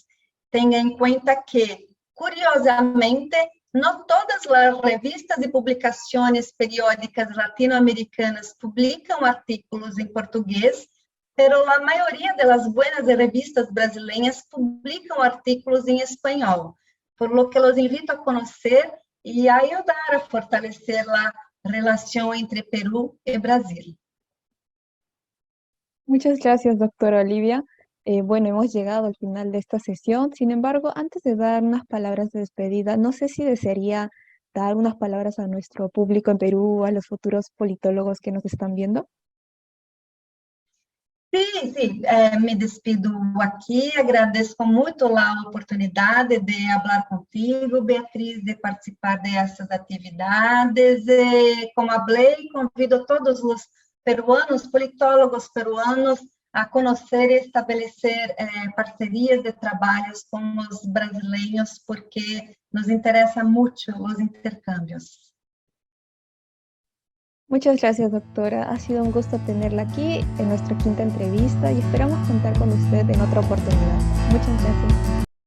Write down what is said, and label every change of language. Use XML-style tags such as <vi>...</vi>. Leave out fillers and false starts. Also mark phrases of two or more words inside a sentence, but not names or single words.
<pt>Tenha em conta que, curiosamente, não todas as revistas e publicações periódicas latino-americanas publicam artículos em português, pero a maioria das boas revistas brasileiras publicam artículos em espanhol,</pt> <es>por lo que los invito</es> <pt>a conhecer e a ajudar a fortalecer a relação entre Perú e Brasil.</pt> <es>Muchas gracias, doctora Olivia. Bueno, hemos llegado al final de esta sesión. Sin embargo, antes de dar unas palabras de despedida, no sé si desearía dar unas palabras a nuestro público en Perú, a los futuros politólogos que nos están viendo.</es> <pt>Sim, me despido aqui, agradeço muito a oportunidade de falar contigo, Beatriz, de participar dessas atividades. Como falei, convido todos os peruanos, politólogos peruanos, a conhecer e estabelecer parcerias de trabalhos com os brasileiros, porque nos interessa muito os intercâmbios.</pt> <es>Muchas gracias, doctora. Ha sido un gusto tenerla aquí en nuestra quinta entrevista y esperamos contar con usted en otra oportunidad. Muchas gracias.</es>